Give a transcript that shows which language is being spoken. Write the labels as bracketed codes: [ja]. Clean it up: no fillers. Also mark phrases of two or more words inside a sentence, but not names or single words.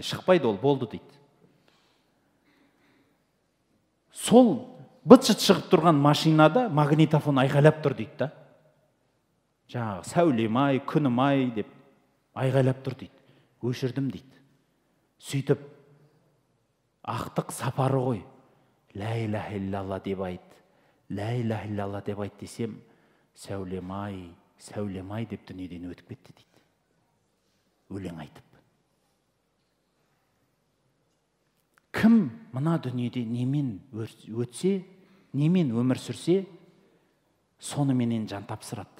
[kk] Шықпайды ол, болды дейді. Сол быт-шыт шығып тұрған машинада магнитофон айғайлап тұр дейді да. Жаңағы сәулем-ай, күнім-ай деп айғайлап тұр дейді. Өшірдім дейді. Сөйтіп, ақтық сапары ғой. [ar] لا إله إلا الله [kk] деп айт. [ar] لا إله إلا الله [kk] деп айт десем, сәулем-ай, сәулем-ай деп дүниеден өтіп кетті дейді. Өлең айтып. Кім мына дүниеде немен өтсе, немен өмір сүрсе, соныменен жан тапсырады.